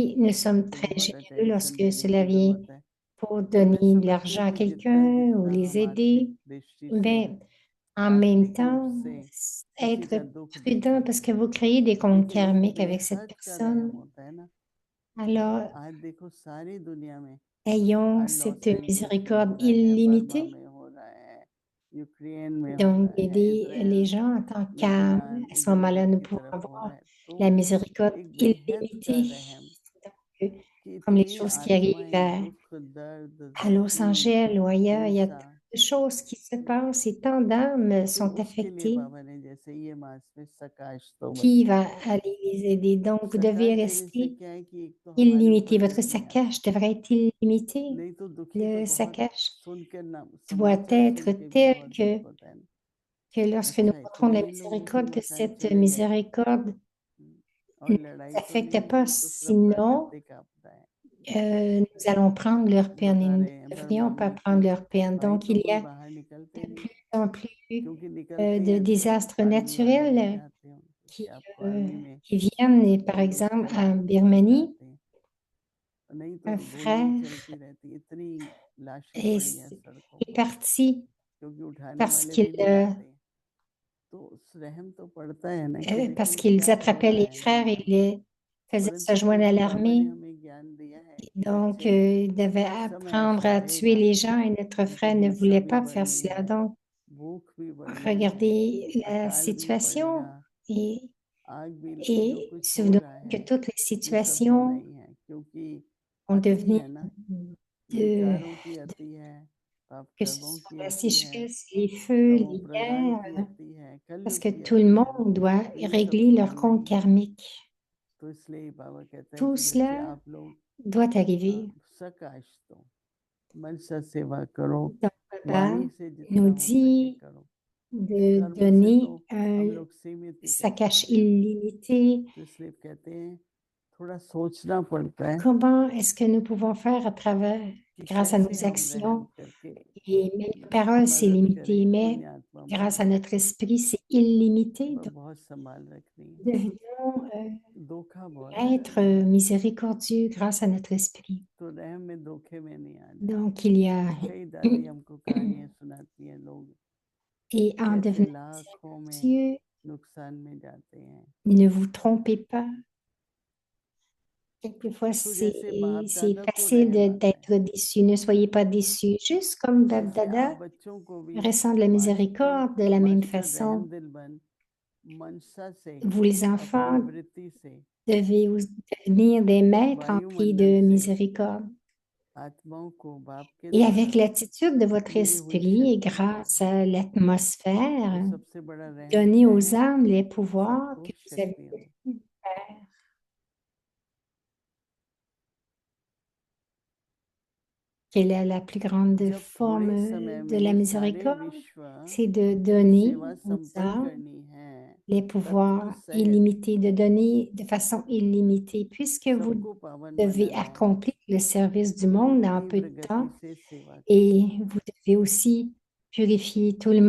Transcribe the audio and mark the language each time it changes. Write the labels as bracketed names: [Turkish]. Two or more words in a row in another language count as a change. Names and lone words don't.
[French] oui, nous sommes [Hindi] तो [French] très [Hindi] बहुत [French] généreux [Hindi] अटेंशन [French] lorsque [Hindi] देने [French] cela [Hindi] की [French] vient [Hindi] जरूरत है। [French] pour [Hindi] तो मैं [French] donner de [Hindi] समझती हूँ [French] l'argent à [Hindi] कि जितना [French] quelqu'un ou [Hindi] जितना [French] les [Hindi] हम आर्थिक [French] aider. [Hindi] दृष्टि से, [French] Ben, en même [Hindi] आर्थिक रूप [French] temps, [Hindi] से किसी [French] être [Hindi] का दुख [French] prudent [Hindi] देखें, [French] parce que vous créez des comptes [Hindi] लेकिन एक [French] karmiques avec cette [Hindi] बेहद का रहम [French] personne. [Hindi] होता है ना। [French] Alors, [Hindi] आज देखो सारी दुनिया में, [French] ayons [Hindi] आज [French] cette [Hindi] लॉस एंजल्स में हो [French] miséricorde [Hindi] रहा है, बर्मा [French] illimitée. [Hindi] में हो रहा है, यूक्रेन में हो [French] Donc, [Hindi] रहा है, [French] aider les [Hindi] इसराइल, [French] gens en tant qu'âme. [Hindi] लेबनान, [French] À ce [Hindi] इधर [French] moment-là, [Hindi] उधर [French] nous [Hindi] की [French] pouvons [Hindi] तरफ हो रहा [French] avoir [Hindi] है, तो [French] la miséricorde [Hindi] एक बेहद का [French] illimitée. [Hindi] रहम [French] Donc, [Hindi] कि [French] comme les [Hindi] इतनी [French] choses qui arrivent [Hindi] आत्माएं दुख, दर्द, [French] à Los [Hindi] जख्मी, [French] Angeles ou ailleurs, il y a tant [Hindi] हिंसा, [French] de choses qui se passent et tant d'âmes [Hindi] तो [French] sont [Hindi] उसके लिए [French] affectées. [Hindi] बाबा ने जैसे ये मास में सकाश तो [French] Qui [Hindi] बताया। [French] va aller les aider? Donc, vous devez [Hindi] सकाश देने से [French] rester [Hindi] क्या है कि एक तो हमारे [French] illimité. [Hindi] ऊपर [French] Votre [Hindi] दुख नहीं आता, [French] saccage devrait être illimité. [Hindi] नहीं तो दुखी तो [French] Le [Hindi] बहुत, [French] saccage [Hindi] सुनकर ना [French] doit [Hindi] समाचार सुन [French] être [Hindi] के भी [French] tel [Hindi] बहुत दुख होता है ना। [French] que lorsque nous [Hindi] अच्छा [French] montrons de [Hindi] इतने [French] la [Hindi] ही लोग इसी [French] miséricorde, que [Hindi] मकान [French] cette [Hindi] चले गए, [French] miséricorde [Hindi] और [French] ne [Hindi] लड़ाई [French] nous [Hindi] तो नहीं [French] affecte pas. [Hindi] हुई, तो सब [French] Sinon, [Hindi] प्राकृतिक आपदा है। [French] nous allons prendre leur peine et [Hindi] बता [French] nous [Hindi] रहे हैं [French] ne [Hindi] पर [French] devrions pas [Hindi] मम्मी [French] prendre [Hindi] की [French] leur peine. [Hindi] भाई [French] Donc, [Hindi] तो [French] il y [Hindi] कोई [French] a [Hindi] बाहर निकलते [French] de [Hindi] नहीं [French] plus en plus [Hindi] क्योंकि निकलते [French] de [Hindi] हैं तो [French] désastres [Hindi] आर्मी वाले ले [French] naturels [Hindi] जाते हैं उनको कि [French] qui, [Hindi] आपको आर्मी में [French] qui viennent, et par [Hindi] बंदोबस्त [French] exemple, [Hindi] करा [French] en [Hindi] के [French] Birmanie, [Hindi] जाते हैं नहीं तो [French] un [Hindi] गोलियां [French] frère [Hindi] चलती रहती इतनी लाशें पड़ी हैं [French] est, [Hindi] सड़कों [French] est [Hindi] पर [French] parti [Hindi] क्योंकि उठाने [French] parce [Hindi] वाले [French] qu'il [Hindi] भी नहीं आते हैं तो रहम तो पड़ता है ना कि [French] parce [Hindi] देखो [French] qu'ils [Hindi] क्या हो [French] attrapaient [Hindi] रहा [French] les [Hindi] है [French] frères et [Hindi] दुनिया में [French] les faisaient se [Hindi] परंतु [French] joindre [Hindi] फिर [French] à [Hindi] भी बाबा ने [French] l'armée. [Hindi] हमें ज्ञान दिया है कि [French] Donc, [Hindi] बच्चे [French] ils devaient [Hindi] समय [French] apprendre [Hindi] ऐसा [French] à tuer [Hindi] आएगा [French] les gens et notre [Hindi] उनको [French] frère ne [Hindi] हिंसा [French] voulait [Hindi] भी [French] pas faire [Hindi] बढ़नी [French] cela. [Hindi] है [French] Donc, [Hindi] भूख भी बढ़नी है [French] regardez la [Hindi] अकाल भी पड़ेगा [French] situation et, [Hindi] आग भी जो [French] et [Hindi] कुछ हो [French] souvenons [Hindi] रहा [French] que [Hindi] है [French] toutes les [Hindi] ये सब हम [French] situations [Hindi] नहीं है क्योंकि [French] ont [Hindi] अति [French] devenu [Hindi] है ना [French] de, [Hindi] विकारों की अति है पाप [French] que ce [Hindi] कर्मों [French] soit [Hindi] की [French] la [Hindi] अति है [French] sécheresse, les feux, [Hindi] तमो [French] les [Hindi] प्रधान की [French] guerres, [Hindi] अति है [French] parce [Hindi] कलयुग [French] que [Hindi] की [French] tout le [Hindi] अति है [French] monde doit [Hindi] इन सब [French] régler [Hindi] को [French] leur [Hindi] मिलना [French] compte [Hindi] ही है [French] karmique. [Hindi] तो इसलिए बाबा कहते हैं [French] Tout [Hindi] कि बच्चे [French] cela [Hindi] आप लोग [French] doit arriver. [Hindi] सकाश दो मन से सेवा करो [French] Donc, Baba [Hindi] वाणी से जितना [French] nous [Hindi] हो सके [French] dit [Hindi] करो [French] de [Hindi] कर्म से तो [French] donner [Hindi] हम [French] un [Hindi] लोग सीमित ही कर [French] saccage [Hindi] सकते हैं [French] illimité. [Hindi] तो इसलिए कहते हैं थोड़ा सोचना पड़ता है [French] Comment est-ce que nous pouvons faire à travers, [Hindi] कि [French] grâce à [Hindi] कैसे [French] nos [Hindi] हम रहम [French] actions? [Hindi] करके [French] Et mais la parole, c'est [Hindi] मदद [French] limité, [Hindi] करें [French] mais [Hindi] पुण्यात्मा [French] grâce à [Hindi] बने [French] notre esprit, c'est illimité. Donc, [Hindi] बहुत संभाल रखनी है [French] devenons [Hindi] धोखा बहुत है [French] être [Hindi] दुनिया में [French] miséricordieux grâce à notre esprit. [Hindi] तो रहम में धोखे में नहीं आना है [French] Donc, il y a, [Hindi] कई दादी हमको कहानियां सुनाती हैं लोग [French] et en [Hindi] कैसे [French] devenant [Hindi] लाखों में [French] miséricordieux, [Hindi] नुकसान में जाते हैं [French] ne vous trompez pas. Quelquefois, [Hindi] तो जैसे बाप [French] c'est [Hindi] दादा को [French] facile [Hindi] रहम आता है [French] d'être déçu. Ne soyez pas déçus. Juste comme Bab [Hindi] ऐसे आप [French] Dada [Hindi] बच्चों को भी [French] ressent de la [Hindi] मास्टर [French] miséricorde, de la même [Hindi] मास्टर [French] façon, [Hindi] रहम दिल बन मनसा से [French] vous les [Hindi] अपनी [French] enfants [Hindi] वृत्ति से [French] devez devenir des maîtres emplis [Hindi] वायुमंडल [French] de [Hindi] से [French] miséricorde. [Hindi] आत्माओं को बाप के [French] Et avec [Hindi] द्वारा [French] l'attitude de votre [Hindi] दी हुई [French] esprit et [Hindi] शक्तियों को [French] grâce à [Hindi] तो [French] l'atmosphère, [Hindi] सबसे बड़ा रहम [French] donnez [Hindi] क्या [French] aux [Hindi] है [French] âmes les pouvoirs [Hindi] सबको [French] que vous avez [Hindi] शक्तियां दो [French] pu faire. Quelle est la plus grande [Hindi] जब [French] forme [Hindi] थोड़े समय [French] de la [Hindi] में सारे [French] miséricorde? [Hindi] विश्व [French] C'est de [Hindi] की [French] donner [Hindi] सेवा [French] aux [Hindi] संपन्न [French] âmes [Hindi] करनी है [French] les [Hindi] तत्व [French] pouvoirs [Hindi] सहित [French] illimités, de donner de façon illimitée, puisque vous [Hindi] सबको पावन [French] devez [Hindi] बनाना है [French] accomplir le service du monde en peu [Hindi] तीव्र [French] de [Hindi] गति [French] temps [Hindi] से सेवा करो [French] et vous devez aussi purifier tout le